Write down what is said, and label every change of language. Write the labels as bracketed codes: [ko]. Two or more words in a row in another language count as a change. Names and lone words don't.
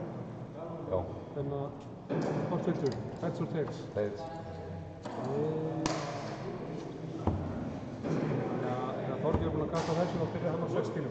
[is] Já. Þannig að hvort viltu? [en] Heads or tails? Tails. [is] Já, þegar Þorgeir er búinn að gata þessu þá byrjar hann á 6 bílum.